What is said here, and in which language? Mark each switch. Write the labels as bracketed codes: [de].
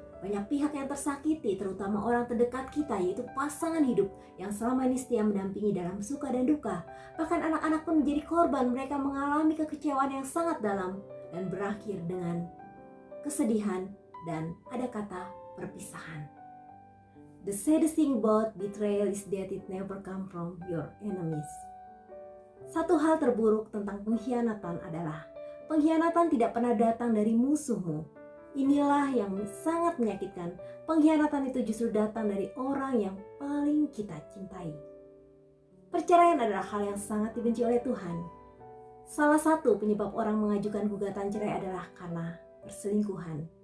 [id] Banyak pihak yang tersakiti, terutama orang terdekat kita, yaitu pasangan hidup yang selama ini setia mendampingi dalam suka dan duka. Bahkan anak-anak pun menjadi korban, mereka mengalami kekecewaan yang sangat dalam dan berakhir dengan kesedihan dan ada kata perpisahan. [en] The saddest thing about betrayal is that it never come from your enemies. [id] Satu hal terburuk tentang pengkhianatan adalah pengkhianatan tidak pernah datang dari musuhmu. Inilah yang sangat menyakitkan. Pengkhianatan itu justru datang dari orang yang paling kita cintai. Perceraian adalah hal yang sangat dibenci oleh Tuhan. Salah satu penyebab orang mengajukan gugatan cerai adalah karena perselingkuhan.